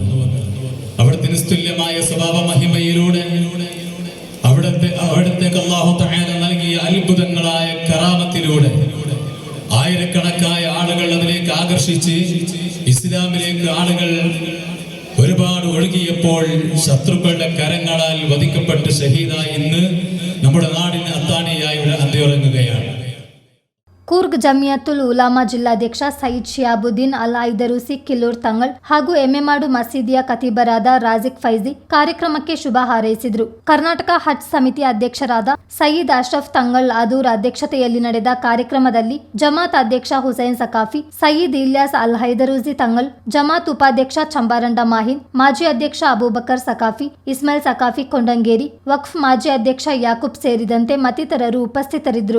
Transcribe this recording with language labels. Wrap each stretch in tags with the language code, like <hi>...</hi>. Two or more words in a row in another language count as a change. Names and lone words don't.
<ml>അവിടുത്തെ നിസ്തുല്യമായ സ്വഭാവ മഹിമയിലൂടെ അവിടത്തേക്ക് അല്ലാഹു തആല നൽകിയ അത്ഭുതങ്ങളായ കറാമത്തിലൂടെ ആയിരക്കണക്കായ ആളുകൾ അതിലേക്ക് ആകർഷിച്ച് ഇസ്ലാമിലേക്ക് ആളുകൾ ഒരുപാട് ഒഴുകിയപ്പോൾ ശത്രുക്കളുടെ കരങ്ങളാൽ വധിക്കപ്പെട്ട് ഷഹീദായി ഇന്ന് നമ്മുടെ നാടിന് അത്താണിയായി അന്തിയുറങ്ങുകയാണ്.</ml> <kn>ಕೂರ್ಗ್ ಜಮಿಯತುಲ್ ಉಲಾಮಾ ಜಿಲ್ಲಾಧ್ಯಕ್ಷ ಸಯೀದ್ ಶಿಯಾಬುದ್ದೀನ್ ಅಲ್ ಐದರೂಸಿ ಕಿಲ್ಲೂರ್ ತಂಗಳ್ ಹಾಗೂ ಎಮ್ಮೆಮಾಡು ಮಸೀದಿಯ ಖತೀಬರಾದ ರಾಜಿಕ್ ಫೈಜಿ ಕಾರ್ಯಕ್ರಮಕ್ಕೆ ಶುಭ ಹಾರೈಸಿದರು. ಕರ್ನಾಟಕ ಹಜ್ ಸಮಿತಿ ಅಧ್ಯಕ್ಷರಾದ ಸಯೀದ್ ಅಶ್ರಫ್ ತಂಗಳ್ ಅದೂರ್ ಅಧ್ಯಕ್ಷತೆಯಲ್ಲಿ ನಡೆದ ಕಾರ್ಯಕ್ರಮದಲ್ಲಿ ಜಮಾತ್ ಅಧ್ಯಕ್ಷ ಹುಸೈನ್ ಸಕಾಫಿ, ಸಯೀದ್ ಇಲ್ಯಾಸ್ ಅಲ್ ಹೈದರೂಸಿ ತಂಗಳ್, ಜಮಾತ್ ಉಪಾಧ್ಯಕ್ಷ ಚಂಬಾರಂಡ ಮಾಹಿನ್, ಮಾಜಿ ಅಧ್ಯಕ್ಷ ಅಬೂಬಕರ್ ಸಕಾಫಿ, ಇಸ್ಮಾಯಿಲ್ ಸಕಾಫಿ ಕೊಂಡಂಗೇರಿ, ವಕ್ಫ್ ಮಾಜಿ ಅಧ್ಯಕ್ಷ ಯಾಕೂಬ್ ಸೇರಿದಂತೆ ಮತ್ತಿತರರು ಉಪಸ್ಥಿತರಿದ್ದರು.</kn>